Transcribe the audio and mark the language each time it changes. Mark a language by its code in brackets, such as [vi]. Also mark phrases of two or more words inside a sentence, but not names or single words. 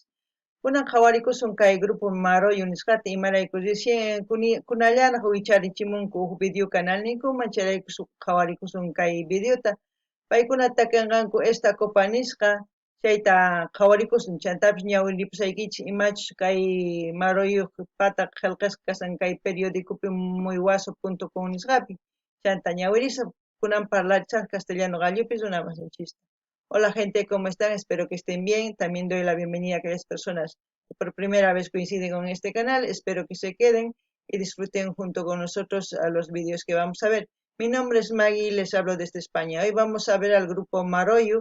[qu] Kunan qhawarikusun kay grupo Maroyo nisqata imarayku recién kunallana wicharichimunku huk video canal ninkuman chayrayku qhawarikusun kay videota paykuna takinqanku esta copa nisqa chayta qhawarikusun chantapis ñawiripusaykichis imachus kay Maroyuq pataq qillqisqa kasan kay periodicopi muywaso.com nisqapi chanta ñawirisa kunan parlarisaq castellano gallupis runa masinchista. [es] Hola gente, ¿cómo están? Espero que estén bien. También doy la bienvenida a aquellas personas que por primera vez coinciden con este canal. Espero que se queden y disfruten junto con nosotros a los vídeos que vamos a ver. Mi nombre es Maggie y les hablo desde España. Hoy vamos a ver al grupo Maroyu.